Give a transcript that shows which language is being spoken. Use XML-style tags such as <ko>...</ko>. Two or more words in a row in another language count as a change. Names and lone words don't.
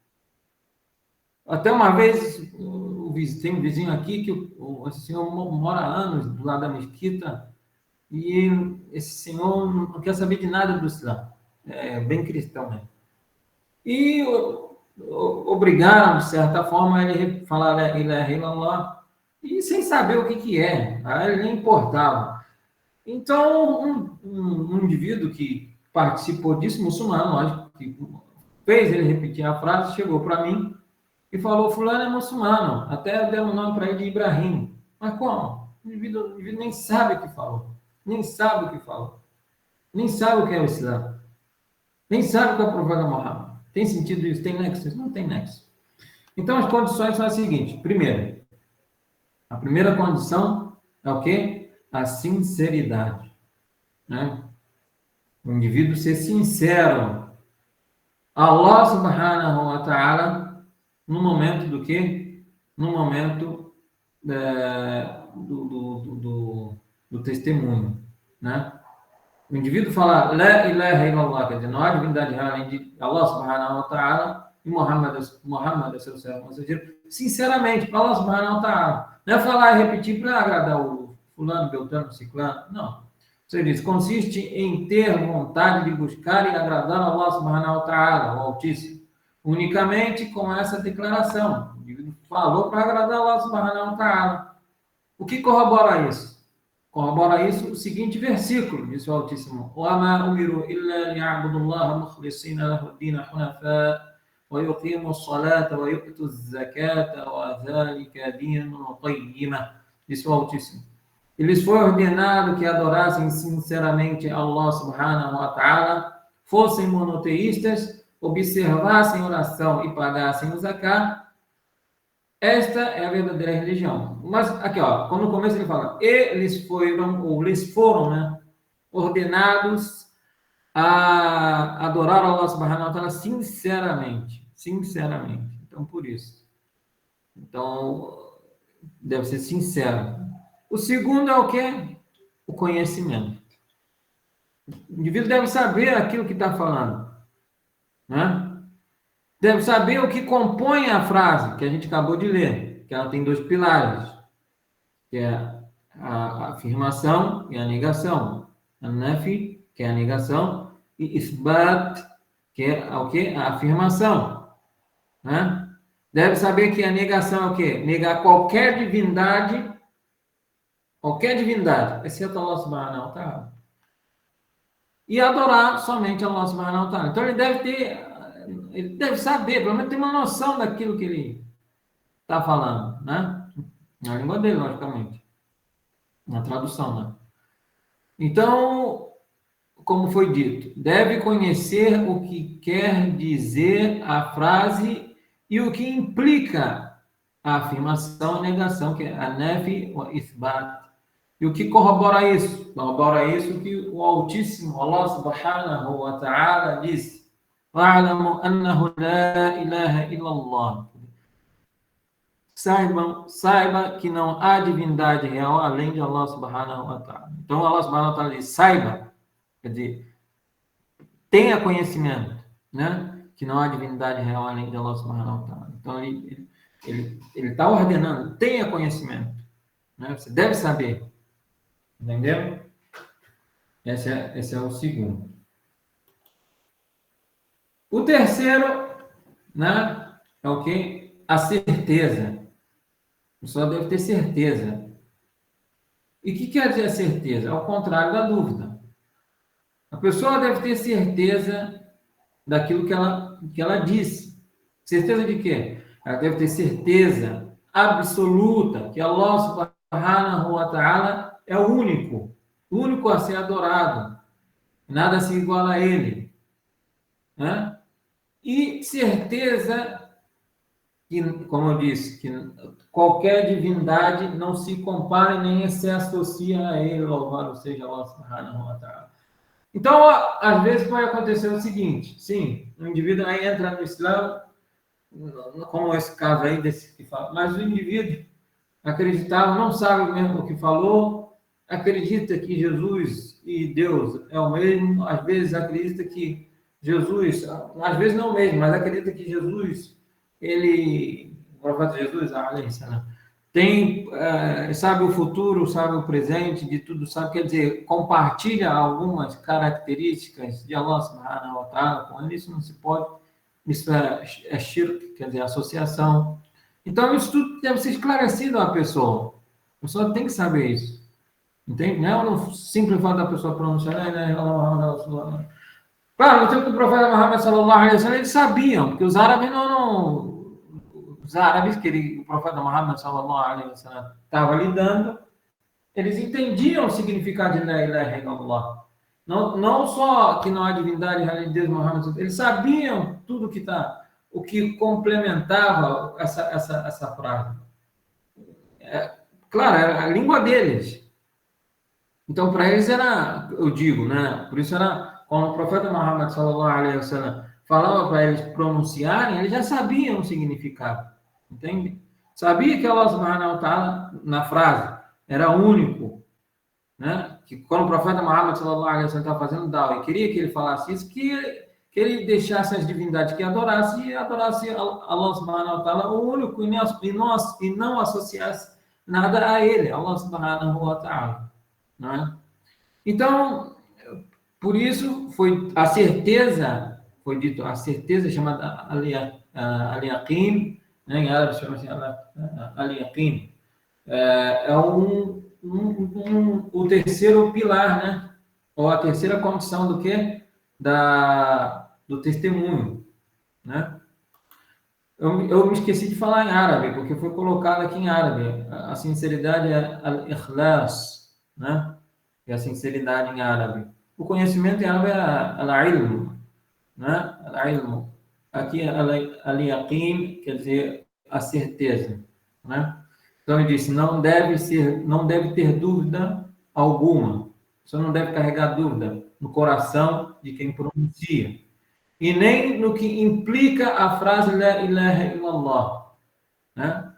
<pt>Até uma vez, tem um vizinho aqui que esse senhor mora há anos do lado da mesquita, e esse senhor não quer saber de nada do Islã, é bem cristão, né? E obrigaram, de certa forma, a ele falar</pt> <ar>لا إله إلا الله,</ar> <pt>e sem saber o que é, ele nem importava. Então, um indivíduo que participou disso, muçulmano, lógico, que fez ele repetir a frase, chegou para mim e falou, fulano é muçulmano, até deu o nome para ele de Ibrahim. Mas como? O indivíduo nem sabe o que falou, nem sabe o que falou, nem sabe o que é o Islã, nem sabe o que é o profeta Muhammad. Tem sentido isso? Tem nexo? Não tem nexo. Então, as condições são as seguintes. Primeiro, a primeira condição é o quê? A sinceridade, né? O indivíduo ser sincero.</pt> <ar>الله سبحانه وتعالى,</ar> <pt>no momento do quê? No momento do testemunho, né? O indivíduo fala</pt> <ar>لا إله إلا الله,</ar> <pt>quer dizer, não há divindade real além de</pt> <ar>الله سبحانه وتعالى</ar> <pt>e Muhammad é seu servo mensageiro, sinceramente, para</pt> <ar>الله سبحانه وتعالى.</ar> <pt>Não é falar e repetir para agradar o fulano, beltrano, ciclano, não. Você diz, consiste em ter vontade de buscar e agradar</pt> <ar>الله سبحانه وتعالى,</ar> <pt>o Altíssimo, unicamente com essa declaração. O indivíduo falou para agradar</pt> <ar>الله سبحانه وتعالى.</ar> <pt>O que corrobora isso? Corrobora isso o seguinte versículo, diz o Altíssimo:</pt> <ar>وَمَا أُمِرُوا إِلَّا لِيَعْبُدُوا اللَّهَ مُخْلِصِينَ لَهُ الدِّينَ حُنَفَاءَ وَيُقِيمُوا الصَّلَاةَ وَيُؤْتُوا الزَّكَاةَ وَذَلِكَ دِينُ الْقَيِّمَةِ.</ar> <pt>Diz o Altíssimo: eles foi ordenado que adorassem sinceramente</pt> <ar>الله سبحانه وتعالى,</ar> <pt>fossem monoteístas, observassem oração e pagassem o zakat. Esta é a verdadeira religião. Mas aqui, ó, quando no começo ele fala, eles foram, né, ordenados a adorar</pt> <ar>الله سبحانه وتعالى</ar> <pt>sinceramente. Então, por isso. Então, deve ser sincero. O segundo é o quê? O conhecimento. O indivíduo deve saber aquilo que está falando, né? Deve saber o que compõe a frase que a gente acabou de ler, que ela tem dois pilares, que é a afirmação e a negação. An-nafi, que é a negação, e isbat, que é o quê? A afirmação, né? Deve saber que a negação é o quê? Negar qualquer divindade, exceto</pt> <ar>الله سبحانه وتعالى.</ar> <pt>E adorar somente</pt> <ar>الله سبحانه وتعالى.</ar> <pt>Então ele deve saber, pelo menos ter uma noção daquilo que ele está falando, né? Na língua dele, logicamente. Na tradução, né? Então, como foi dito, deve conhecer o que quer dizer a frase e o que implica a afirmação e negação, que é a</pt> <ar>نفي وإثبات.</ar> <pt>E o que corrobora isso? Corrobora isso que o Altíssimo,</pt> <ar>الله سبحانه وتعالى,</ar> <pt>disse:</pt> <ar>وَاعْلَمُوا أَنَّهُ لَا إِلَهَ إِلَّا اللَّهُ.</ar> <pt>saiba que não há divindade real além de</pt> <ar>الله سبحانه وتعالى.</ar> <pt>Então,</pt> <ar>الله سبحانه وتعالى</ar> <pt>diz, saiba, quer dizer, tenha conhecimento, né? Que não há divindade real além de</pt> <ar>الله سبحانه وتعالى.</ar> <pt>Então, ele está ordenando, tenha conhecimento, né? Você deve saber. Entendeu? Esse é o segundo. O terceiro, né? É o quê? A certeza. A pessoa deve ter certeza. E o que quer dizer a certeza? Ao contrário da dúvida. A pessoa deve ter certeza daquilo que ela disse. Certeza de quê? Ela deve ter certeza absoluta que</pt> <ar>الله سبحانه وتعالى</ar> <pt>é o único a ser adorado. Nada se iguala a ele. Né? E certeza que, como eu disse, que qualquer divindade não se compara e nem se associa a ele, louvado seja</pt> <ar>الله سبحانه وتعالى.</ar> <pt>Então, às vezes pode acontecer o seguinte, sim, o indivíduo aí entra no Islã, como esse caso aí desse que fala, mas o indivíduo acreditava, não sabe mesmo o que falou, acredita que Jesus e Deus é o mesmo, às vezes acredita que Jesus, às vezes não mesmo, mas acredita que Jesus, o profeta Jesus, tem, sabe o futuro, sabe o presente, de tudo, sabe, quer dizer, compartilha algumas características de</pt> <ar>الله سبحانه وتعالى</ar> <pt>com ele, isso não se pode, isso é shirk, quer dizer, associação. Então, isso tudo deve ser esclarecido à pessoa. A pessoa tem que saber isso. Entende? Não é o simples fato da pessoa pronunciar, claro, no tempo do profeta Muhammad</pt> <ar>صلى الله عليه وسلم,</ar> <pt>eles sabiam, porque os árabes os árabes que o profeta Muhammad</pt> <ar>صلى الله عليه وسلم</ar> <pt>estava lidando, eles entendiam o significado de</pt> <ar>لا إله إلا الله.</ar> <pt>Não só que não há divindade além de Deus, Muhammad, eles sabiam tudo o que complementava essa frase. Claro, era a língua deles. Então, para eles era, eu digo, né? Por isso era, quando o profeta Muhammad</pt> <ar>صلى الله عليه وسلم</ar> <pt>falava para eles pronunciarem, eles já sabiam o significado, entende? Sabia que</pt> <ar>الله سبحانه وتعالى,</ar> <pt>na frase, era único, né? Que quando o profeta Muhammad</pt> <ar>صلى الله عليه وسلم</ar> <pt>estava fazendo dawa e queria que ele falasse isso, que ele deixasse as divindades que adorasse</pt> <ar>الله سبحانه وتعالى</ar> <pt>o único e não associasse nada a ele,</pt> <ar>الله سبحانه وتعالى,</ar> <pt>né? Então, por isso foi a certeza, foi dito, a certeza chamada al-yaqin, né? Em árabe chama-se al-yaqin, é o terceiro pilar, né? Ou a terceira condição do quê? Do testemunho, né? Eu me esqueci de falar em árabe, porque foi colocado aqui em árabe. A sinceridade é al-ikhlas, né? É a sinceridade em árabe. O conhecimento em árabe é al-ilm, né? Al-ilm. Aqui, al-yaqin, quer dizer a certeza, né? Então, ele disse, não deve ter dúvida alguma. Você não deve carregar dúvida no coração de quem pronuncia. E nem no que implica a frase</pt> <ar>لا إله إلا الله,</ar> <pt>né?</pt>